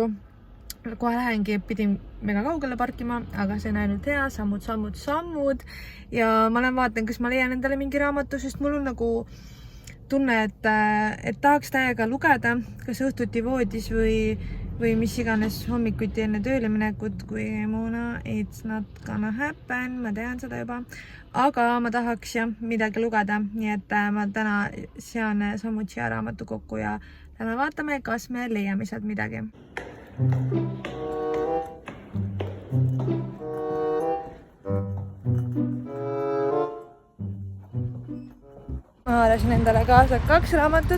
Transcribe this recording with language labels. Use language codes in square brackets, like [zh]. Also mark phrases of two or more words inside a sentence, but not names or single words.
[et] Kohe lähengi, pidin mega kaugele parkima, aga see on ainult hea, sammud ja ma vaatan, kas ma leian endale mingi raamatu, sest mul on nagu tunne, et tahaks täiega lugeda, kas õhtuti voodis või mis iganes hommikuti enne tööle minekut, kui Mona, [en] it's not gonna happen, [et] ma tean seda juba, aga ma tahaks jah midagi lugeda, nii et ma täna sean sammud siia raamatukokku ja lähme vaatame, kas me leiame sealt midagi. Ma haarasin endale kaasa 2 raamatut.